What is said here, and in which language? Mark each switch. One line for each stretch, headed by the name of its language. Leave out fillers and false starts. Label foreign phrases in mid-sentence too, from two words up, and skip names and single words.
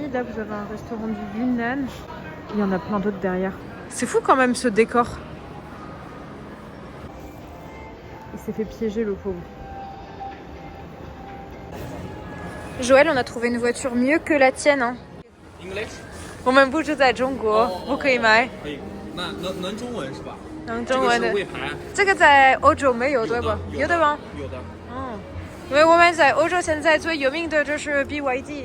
French: Là, vous avez un restaurant du Yunnan. Il y en a plein d'autres derrière. C'est fou quand même ce décor. Il s'est fait piéger le pauvre. Joël, on a trouvé une voiture mieux que la tienne. Hein. English?
Chinese: 我们不住在中国，不可以买。可以，能中文是吧？能中文的这个是魏牌，这个在欧洲没有对吧？有的吗？有的。嗯，因为我们在欧洲现在最有名的就是 BYD。